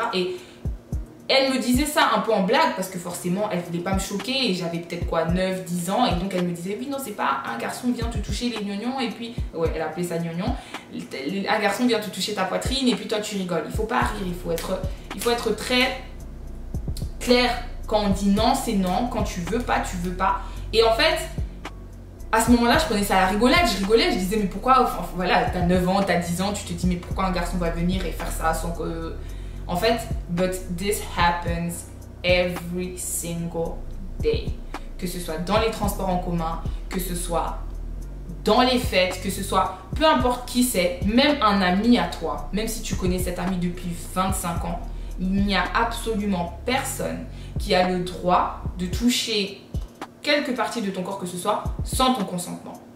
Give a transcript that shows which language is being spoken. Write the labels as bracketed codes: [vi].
[fr] Et elle me disait ça un peu en blague parce que forcément elle voulait pas me choquer et j'avais peut-être quoi 9, 10 ans et donc elle me disait oui non c'est pas un garçon vient te toucher les gnognons et puis ouais elle appelait ça gnognon, un garçon vient te toucher ta poitrine et puis toi tu rigoles, il faut pas rire, il faut être très clair quand on dit non c'est non, quand tu veux pas. Et en fait à ce moment-là je prenais ça à la rigolade, je rigolais, je disais mais pourquoi, enfin voilà t'as 9 ans, t'as 10 ans, tu te dis mais pourquoi un garçon va venir et faire ça sans que... En fait, [en] but this happens every single day. [fr] Que ce soit dans les transports en commun, que ce soit dans les fêtes, que ce soit peu importe qui c'est, même un ami à toi, même si tu connais cet ami depuis 25 ans, il n'y a absolument personne qui a le droit de toucher quelque partie de ton corps que ce soit sans ton consentement.